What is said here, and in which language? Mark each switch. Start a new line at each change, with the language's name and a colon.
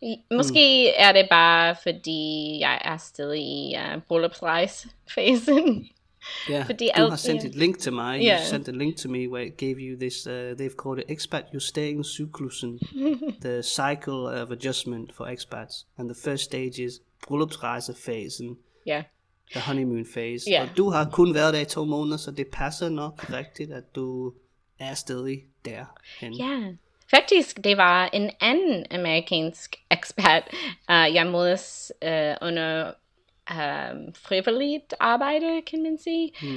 Danish: Måske er det bare fordi jeg er stadig i bryllupsrejsfasen. Yeah, du har sendt et link til mig.
English: You sent a link to me where it gave you this, they've called it Expat Justering Cyklusen, the cycle of adjustment for expats. And the first stage is bryllupsrejsefasen. Yeah. The honeymoon phase.
Danish: Og du har kun været der i 2 måneder, så det passer nok rigtigt, at du er stadig derhen. Ja, faktisk det var en anden amerikansk expat. Jeg mødes under frivilligt arbejde, kan man sige.